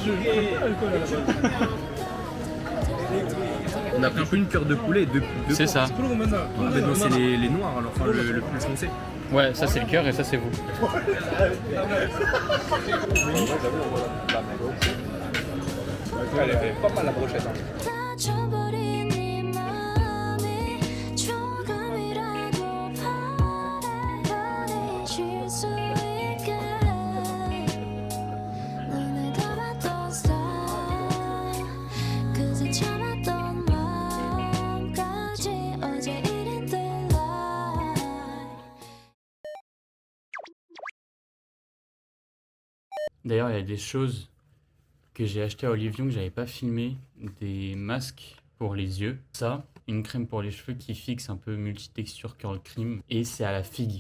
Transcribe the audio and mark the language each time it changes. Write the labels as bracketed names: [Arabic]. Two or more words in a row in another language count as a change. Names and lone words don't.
[French] On a pris une cœur de poulet et deux C'est ça. Ah, mais donc c'est les noirs, alors, enfin le plus foncé. Ouais, ça c'est le cœur et ça c'est vous. Elle avait pas mal la brochette. Hein. [Korean] 다쳐버린 네 맘이 조금이라도 바라보내줄 수 있게 눈을 감았던 star 그새 참았던 마음까지 어제 일인 daylight. [French] D'ailleurs, il y a des choses que j'ai acheté à Olivion que j'avais pas filmé, des masques pour les yeux. Ça, une crème pour les cheveux qui fixe un peu multitexture curl cream et c'est à la figue.